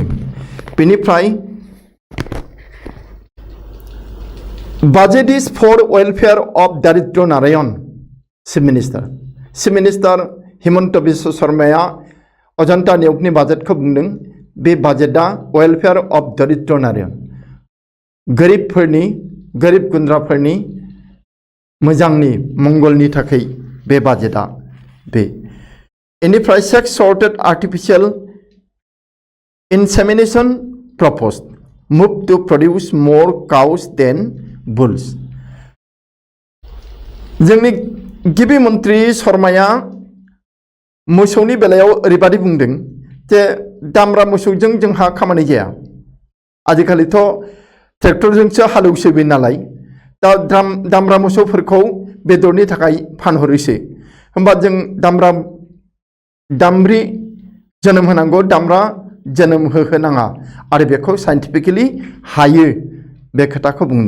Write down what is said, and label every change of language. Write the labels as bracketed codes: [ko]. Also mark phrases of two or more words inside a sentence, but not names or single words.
[brx] बेनिफ्राय [en] budget is for welfare of [brx] दारिद्र नारायण चिफ मिनिस्टार हिमन्त बिश्व शर्माया अजन्ता नियगनि बाजेटखौ बुंदों बे बाजेटआ [en] welfare of [brx] दारिद्र नारायण गोरिब गुन्द्राफोरनि मोजांनि मंगलनि थाखाय बे बाजेटआ बे इनिफ्राय [en] sex sorted artificial insemination proposed move to produce more cows than bulls। [brx] जोंनि गिबि मन्त्रि शर्माया मोसौनि बेलायाव ओरैबादि बुंदों जे दामब्रा मोसौजों जोंहा खामानि जाया आजिखालिथ' ट्रेक्टरजोंसो हालेवसोबो नालाय दा दामब्रा मोसौफोरखौ बेदरनि थाखाय फानहरोसो होमबा जों दामब्रि जोनोम होनांगौ दामब्रा जोनोम होनाङा आरो बेखौ साइन्टिफिकेलि हायो बे खोथाखौ बुंदों।